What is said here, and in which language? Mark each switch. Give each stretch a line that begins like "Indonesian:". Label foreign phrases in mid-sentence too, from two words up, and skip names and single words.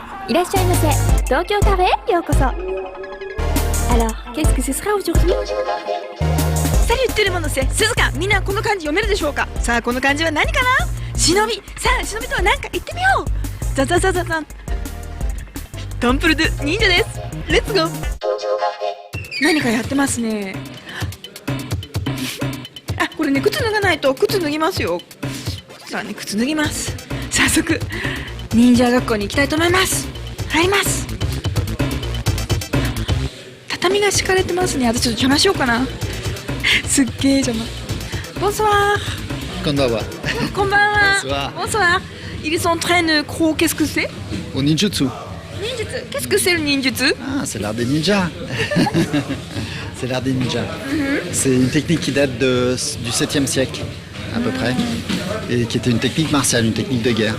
Japanese: いらっしゃいませ。東京カフェへようこそ。
French: Alors, qu'est-ce que ce sera aujourd'hui? Salut tout le monde, c'est Suzuka。
Japanese: みんなこの漢字読めるでしょうか。さあこの漢字は何かな。忍び。さあ忍びとは何か言ってみよう。ザザザザザン。タンプルドゥ忍者です。レッツゴー。何かやってますね。あ、これね、靴脱がないと。靴脱ぎますよ。さあね、靴脱ぎます。早速忍者学校に行きたいと思います。入ります。畳が敷かれてますね。私ちょっと邪魔しようかな。すっげえ邪魔。ボンソワー。こんばんは。こんばんは。ボンソワー。
French: ボンソワー。Ils s'entraînent quoi? Qu'est-ce que c'est? Au ninjutsu. Ninjutsu. Qu'est-ce que c'est le ninjutsu? Ah, c'est l'art des ninjas. C'est l'art des ninjas. C'est une technique qui date du 7e siècle, à peu près, et qui était une technique martiale, une technique de guerre.